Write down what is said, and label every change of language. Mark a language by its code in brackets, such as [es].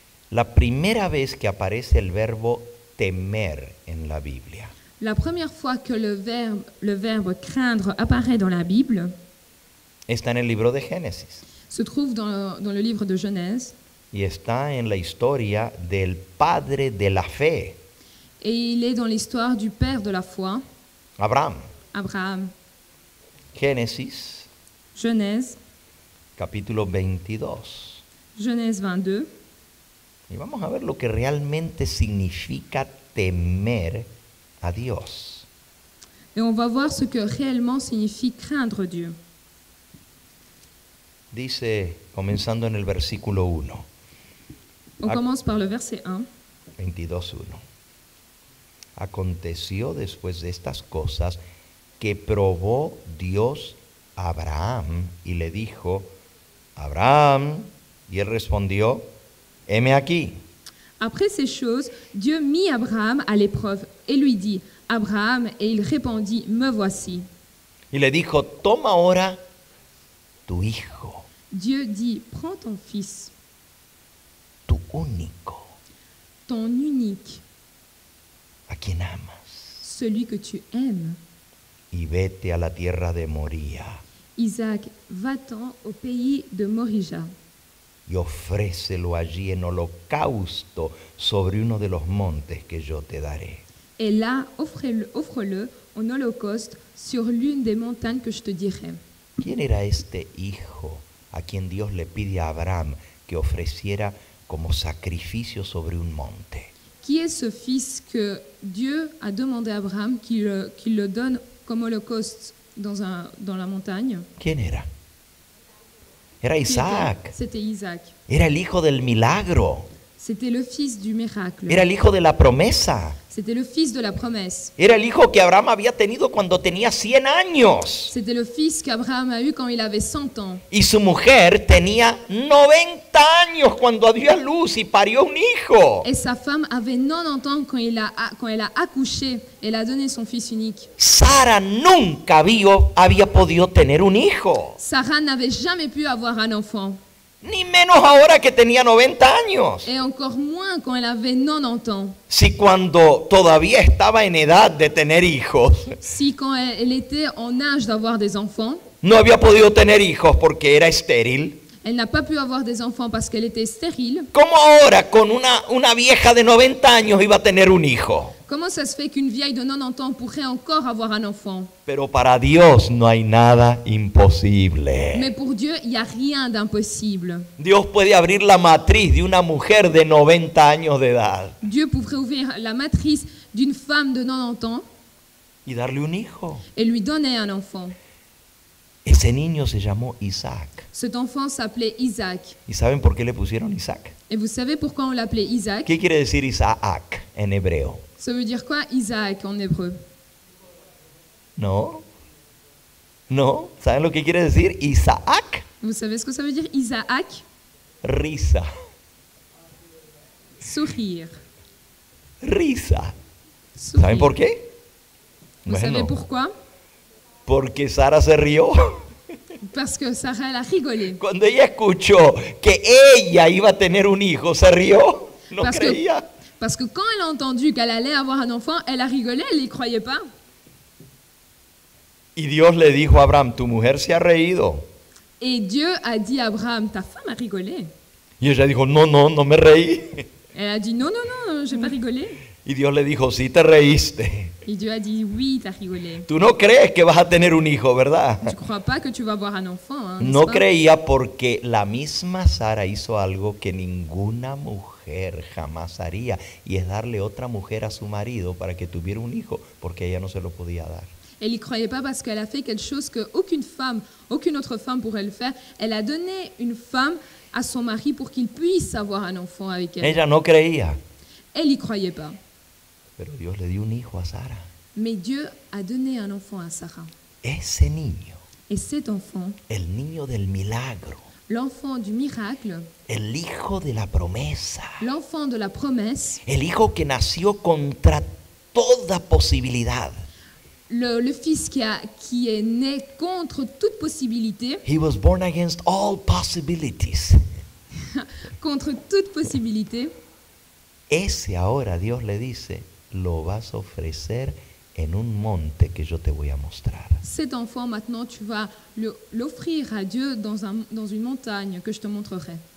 [es] La primera vez que aparece el verbo temer en la Biblia [fr] La première fois que le verbe craindre apparaît dans la Bible [es] está en el libro de Génesis [fr] se trouve dans le livre de Genèse [es] y está en la historia del padre de la fe, [fr] et il est dans l'histoire du père de la foi, [es] Abraham. [fr] Abraham. [es] Génesis [fr] Genèse, [es] capítulo 22. [fr] Genèse 22. [es] Y vamos a ver lo que realmente significa temer a Dios. [fr] Et on va voir ce que réellement signifie craindre Dieu. [es] Dice, comenzando en el versículo 1, [fr] On commence par le verset 1. [es] 22:1. Aconteció después de estas cosas que probó Dios a Abraham y le dijo, Abraham, y él respondió, heme aquí. [fr] Après ces choses, Dieu mit Abraham à l'épreuve et lui dit, Abraham, et il répondit, me voici. [es] Y le dijo, toma ahora tu hijo, [fr] Dieu dit, prends ton fils, [es] tu único, [fr] ton unique, [es] a quien amas, [fr] celui que tu aimes, [es] y vete a la tierra de Moría [fr] Isaac, va-t'en au pays de Morija [es] y ofrécelo allí en holocausto sobre uno de los montes que yo te daré. [fr] et là, offre-le en holocauste sur l'une des montagnes que je te dirai. [es] ¿Quién era este hijo a quien Dios le pide a Abraham que ofreciera como sacrificio sobre un monte? [fr] Qui est ce fils que Dieu a demandé à Abraham qu'il le donne comme holocauste dans la montagne? [es] ¿Quién era? Era [fr] Qui était? [es] Isaac. [fr] C'était Isaac. [es] Era el hijo del milagro. [fr] C'était le fils du miracle. [es] Era el hijo de la promesa. [fr] C'était le fils de la promesse. [es] Era el hijo que Abraham había tenido cuando tenía 100 años. [fr] C'était le fils qu'Abraham a eu quand il avait 100 ans. [es] Y su mujer tenía 90 años cuando dio a luz y parió un hijo. [fr] Et sa femme avait 90 ans quand elle a accouché. Elle a donné son fils unique. [es] Sara nunca había podido tener un hijo. [fr] Sarah n'avait jamais pu avoir un enfant. [es] Ni menos ahora que tenía 90 años. [fr] Et encore moins quand elle avait 90 ans. [es] Si cuando todavía estaba en edad de tener hijos, [fr] Si quand elle était en âge d'avoir des enfants, [es] no había podido tener hijos porque era estéril, [fr] elle n'a pas pu avoir des enfants parce qu'elle était stérile. [es] ¿cómo ahora con una vieja de 90 años iba a tener un hijo? [fr] Comment ça se fait qu'une vieille de 90 ans pourrait encore avoir un enfant? [es] Pero para Dios no hay nada imposible. [fr] Mais pour Dieu, il n'y a rien d'impossible. [es] Dios puede abrir la matriz de una mujer de 90 años de edad [fr] Dieu pourrait ouvrir la matrice d'une femme de 90 ans [es] y darle un hijo. [fr] et lui donner un enfant. [es] Ese niño se llamó Isaac. [fr] Cet enfant s'appelait Isaac. [es] ¿Y saben por qué le pusieron Isaac? [fr] Et vous savez pourquoi on l'appelait Isaac? [es] ¿Qué quiere decir Isaac en hebreo? [fr] Ça veut dire quoi, Isaac, en hébreu? [es] No. No. ¿Saben lo que quiere decir Isaac? [fr] Vous savez ce que ça veut dire, Isaac? [es] Risa. [fr] Sourire. [es] Risa. [fr] Sourire. [es] ¿Saben por qué? [fr] Vous savez pourquoi? [es] Porque Sara se rió. [fr] Parce que Sarah, elle a rigolé. [es] Cuando ella escuchó que ella iba a tener un hijo, se rió. No creía. [fr] Parce que quand elle a entendu qu'elle allait avoir un enfant, elle a rigolé, elle n'y croyait pas. [es] Y Dios le dijo a Abraham, tu mujer se ha reído. [fr] Et Dieu a dit à Abraham, ta femme a rigolé. [es] Y ella dijo, no, no, no me reí. [fr] Elle a dit, non, non, non, j'ai pas rigolé. [es] Y Dios le dijo, sí te reíste. [fr] Et Dieu a dit, oui, t'as rigolé. [es] Tú no crees que vas a tener un hijo, ¿verdad? [fr] Tu crois pas que tu vas avoir un enfant, hein, n'est-ce [es] No [fr] pas? [es] creía porque la misma Sara hizo algo que ninguna mujer jamás haría, y es darle otra mujer a su marido para que tuviera un hijo, porque ella no se lo podía dar. [fr] Elle n'y croyait pas parce qu'elle a fait quelque chose qu'aucune femme, aucune autre femme pourrait le faire. Elle a donné une femme à son mari pour qu'il puisse avoir un enfant avec elle. [es] Ella no creía, [fr] Elle n'y croyait pas. [es] pero Dios le dio un hijo a Sara. [fr] Mais Dieu a donné un enfant à Sarah. [es] Ese niño, [fr] Et cet enfant, [es] el niño del milagro, [fr] l'enfant du miracle, [es] el hijo de la promesa, [fr] l'enfant de la promesse, [es] el hijo que nació contra toda posibilidad. [fr] le fils qui est né contre toute possibilité, [en] He was born against all possibilities. [fr] contre toute possibilité, [es] Ese ahora Dios le dice, lo vas a ofrecer en un monte que yo te voy a mostrar. [fr] cet enfant maintenant tu vas l'offrir à Dieu dans une montagne que je te montrerai.